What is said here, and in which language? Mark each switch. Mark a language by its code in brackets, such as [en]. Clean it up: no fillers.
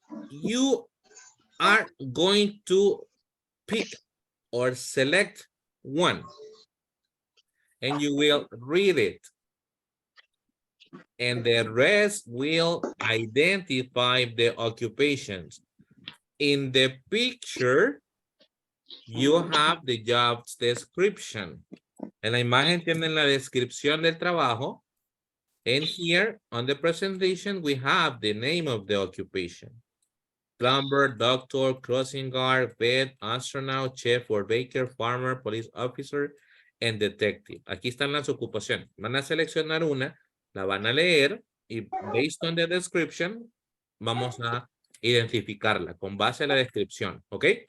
[en] You are going to pick or select one, and you will read it. And the rest will identify the occupations. In the picture, you have the job description. [es] En la imagen tienen la descripción del trabajo. [en] And here on the presentation, we have the name of the occupation. Plumber, doctor, crossing guard, vet, astronaut, chef or baker, farmer, police officer, and detective. [es] Aquí están las ocupaciones. Van a seleccionar una, la van a leer y [en] based on the description, [es] vamos a identificarla con base a la descripción, ¿ok?